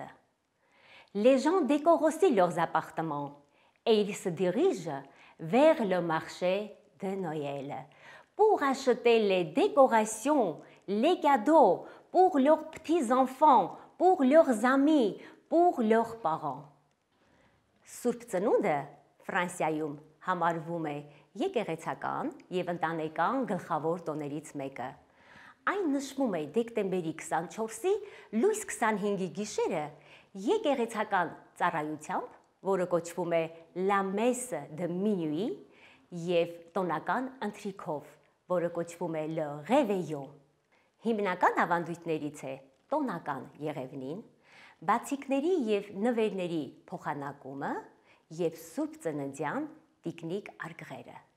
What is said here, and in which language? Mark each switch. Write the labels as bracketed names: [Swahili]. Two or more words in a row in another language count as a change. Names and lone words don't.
[French] Les gens décorent aussi leurs appartements et ils se dirigent vers le marché de Noël pour acheter les décorations, les cadeaux pour leurs petits-enfants, pour leurs amis, pour leurs parents. [Armenian] Սուրբ ծնունդը Ֆրանսիայում համարվում է եկեղեցական և ընտանեկան գլխավոր տոներից մեկը։ Այն նշվում է դեկտեմբերի 24-ի լույս 25-ի գիշերը եկեղեցական ծառայությամբ, որը կոչվում է [French] La Messe de Minuit, [Armenian] և տոնական ընթրիքով, որը կոչվում է [French] Le Réveillon։ [Armenian] Հիմնական ավանդույթներից է տոնական եղևնին, բացիկների և նվերների փոխանակումը և Սուրբ Ծննդյան տիկնիկ արգղերը։